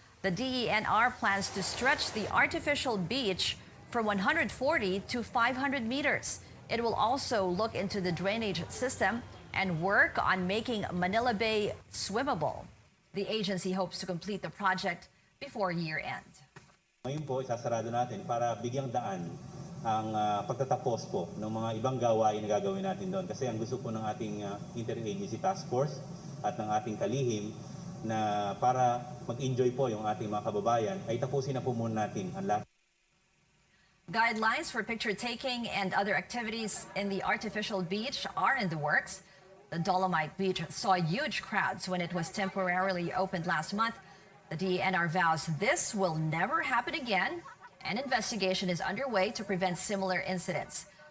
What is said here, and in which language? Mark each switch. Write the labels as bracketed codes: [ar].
[en] The DENR plans to stretch the artificial beach from 140 to 500 meters. It will also look into the drainage system and work on making Manila Bay swimmable. The agency hopes to complete the project before year-end. [tl] Ngayon po, isasarado natin para bigyang daan ang pagtatapos po ng mga ibang gawain na gagawin natin doon. Kasi ang gusto po ng ating interagency task force at ng ating kalihim na para mag-enjoy po yung ating mga kababayan, ay tapusin na po muna natin ang lahat. [en] Guidelines for picture taking and other activities in the artificial beach are in the works. The Dolomite Beach saw huge crowds when it was temporarily opened last month. The DENR vows this will never happen again. An investigation is underway to prevent similar incidents.